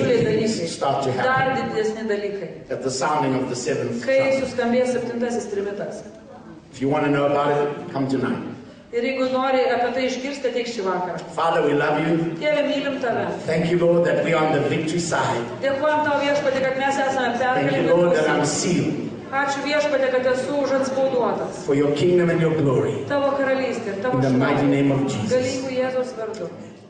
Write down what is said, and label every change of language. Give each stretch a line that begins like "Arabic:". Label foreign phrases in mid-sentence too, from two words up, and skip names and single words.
Lithuanian: didžiuliai
English: things
Lithuanian: dalykai.
English: start to
Lithuanian: Dar
English: happen
Lithuanian: didesni dalykai.
English: at the sounding of the seventh
Lithuanian: Kai
English: trumpet.
Lithuanian: suskambės septintasis trimitas.
English: If you want to know about it, come tonight.
Lithuanian: Ir jeigu nori apie tai išgirsti, ateik šį vakarą.
English: Father, we love you.
Lithuanian: Dieve, mylim tave.
English: Thank you, Lord, that we are on the victory side.
Lithuanian: Dėkuojam tau viešpatį, kad mes esame
English: Thank you, Lord, that I'm
Lithuanian: pergalingi.
English: sealed
Lithuanian: Ačiū viešpatį, kad esu užantspauduotas.
English: for your kingdom and your glory.
Lithuanian: Tavo karalystė ir tavo
English: In the mighty
Lithuanian: šlovė.
English: name of Jesus.
Lithuanian: Galingų Jėzaus vardu.